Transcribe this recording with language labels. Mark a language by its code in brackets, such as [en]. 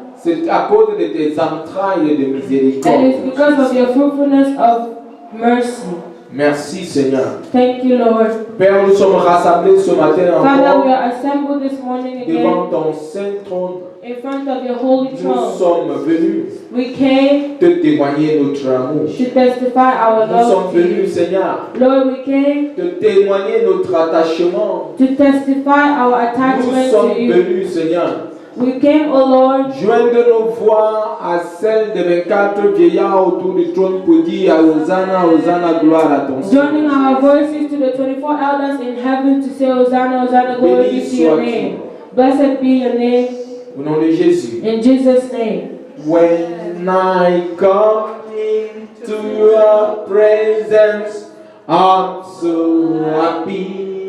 [fr] C'est à cause de tes entrailles de miséricorde. [en] And it's because of your fruitfulness of mercy. [fr] Merci Seigneur. [en] Thank you, Lord. [fr] Père, nous sommes rassemblés ce matin [en] Father, we [fr] encore [en] are assembled this morning [fr] devant [en] again [fr] ton saint trône. [en] in front of your holy [fr] Nous [en] throne. [fr] sommes venus [en] We came [fr] te témoigner notre amour. [en] to testify our [fr] Nous sommes [en] love to you. [fr] venus, Seigneur, [en] Lord, we came [fr] te témoigner notre attachement. [en] to testify our attachment [fr] sommes [en] to you. [fr] venus, Seigneur, [en] We came, O Lord, [fr] joindre nos voix à celles des 24 vieillards autour du trône pour dire Hosanna, Hosanna, gloire à ton [en] joining [fr] Seigneur. [en] our voices to the 24 elders in heaven to say, Hosanna, Hosanna, glory be to your name. Blessed be your name. [fr] Au nom de Jésus. [en] In Jesus' name. When I come into your presence, I'm so happy.